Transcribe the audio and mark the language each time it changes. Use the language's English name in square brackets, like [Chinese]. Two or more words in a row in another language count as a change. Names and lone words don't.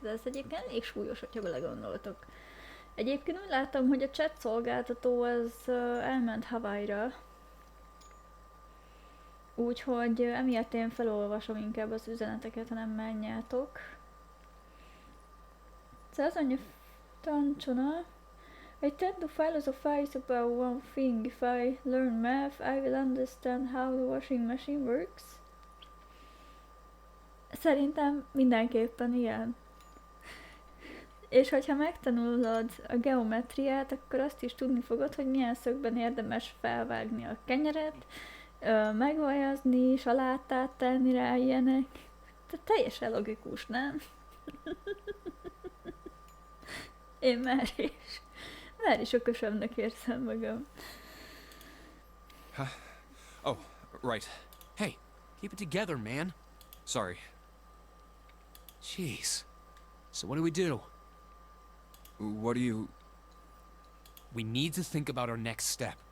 [Hungarian] Ez egyébként elég súlyos, hogyha belegondoltok. Egyébként úgy láttam, hogy a chat szolgáltató az elment Hawaii-ra. Úgyhogy emiatt én felolvasom inkább az üzeneteket, ha nem menjátok. Szóval az mondja, Tancsona, [English] I tend to philosophize about one thing. If I learn math, I will understand how the washing machine works. [Hungarian] Szerintem mindenképpen ilyen. És hogyha megtanulod a geometriát, akkor azt is tudni fogod, hogy milyen szögben érdemes felvágni a kenyeret, megvajazni, salátát tenni rá, ilyenek. Tehát teljesen logikus, nem? Én már is okosabbnak érzem magam. [English] Oh, right. Hey, keep it together, man. Sorry. Jeez. So what do we do? What do you... We need to think about our next step.